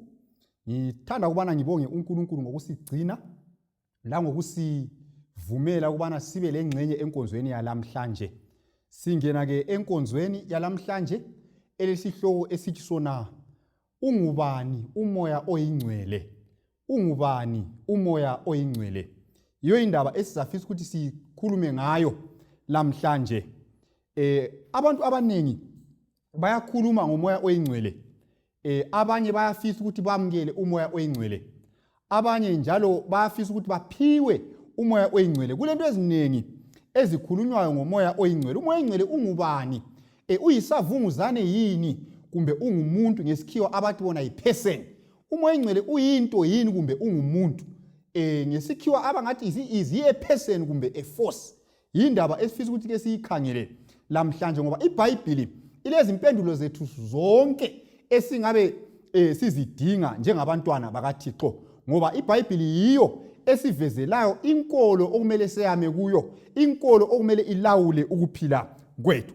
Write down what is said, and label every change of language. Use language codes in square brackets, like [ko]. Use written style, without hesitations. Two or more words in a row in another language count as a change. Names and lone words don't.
[nd] Ngithanda ukubana ngibonge uNkulunkulu ngokusigcina la ngokusivumela ukubana sibe lengcenye enkonzweni yalamhlanje. Singena ke enkonzweni yalamhlanje elesihloko esithi sona Ungubani Umoya Oyingcwele. Ungubani Umoya Oyingcwele. Iyo indaba esizafisa ukuthi sikhulume ngayo lamhlanje. Abantu abanengi bayakhuluma ngomoya oyingcwele. Abanye bayafisa ukuthi bamukele umoya oyingcwele. Abanye njalo bayafisa ukuthi baphiwe umoya oyingcwele. Kulento eziningi ezikhulunywayo ngomoya oyingcwele. Umoya oyingcwele ungubani? Uyisavunguzane yini kumbe ungumuntu? Ngesikhiwa abathi bona yi-person. Umoya oyingcwele uyinto yini kumbe ungumuntu? Ngesikhiwa abangathi [en] is a person [nd] kumbe [en] a force. [nd] Yindaba esifisa ukuthi ke siyikhangele lamhlanje ngoba iBhayibheli ilezimpendulo zethu zonke esingabe sizidinga njengabantwana bakaThixo, ngoba iBhayibheli yiyo esivezelayo inkolo okumele seyame kuyo, inkolo okumele ilawule ukuphila kwethu.